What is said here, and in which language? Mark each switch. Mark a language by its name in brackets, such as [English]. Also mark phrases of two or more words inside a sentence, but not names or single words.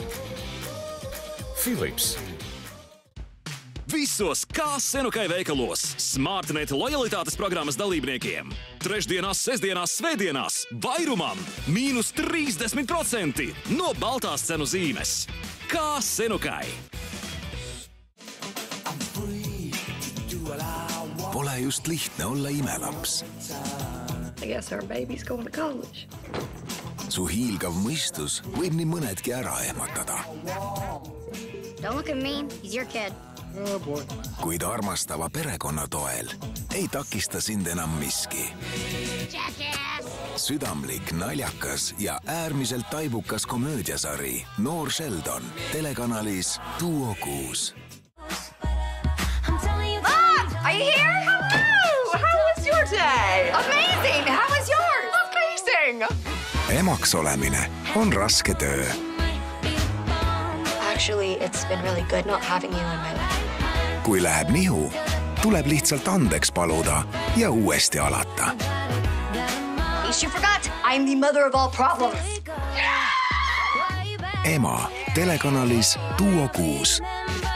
[Latvian] Philips. Visos kā Senukai veikalos SmartNet lojalitātes programmas dalībniekiem. Trešdienās, sestdienās, svētdienās vairumam -30% no baltās cenu zīmes. Kā Senukai. [Estonian] Pole just lihtne olla imelaps. [English] I guess our baby's going to college. [Estonian] Su hiilgav mõistus võib nii mõnedki ära ehmatada. [English] Don't look at me, he's your kid. Oh boy. [Estonian] Kuid armastava perekonna toel ei takista sind enam miski. Südamlik, naljakas ja äärmiselt taibukas komöödiasari Noor Sheldon telekanalis Duo 6. [English] Mom, are you here? Hello! How was your day? Amazing! How was yours? Amazing! [Estonian] Emaks olemine on raske töö. [English] Actually, it's been really good not having you in my life. [Estonian] Kui läheb nihu, tuleb lihtsalt andeks paluda ja uuesti alata. [English] In case you forgot, I'm the mother of all problems. [Estonian] Ema telekanalis Duo 6.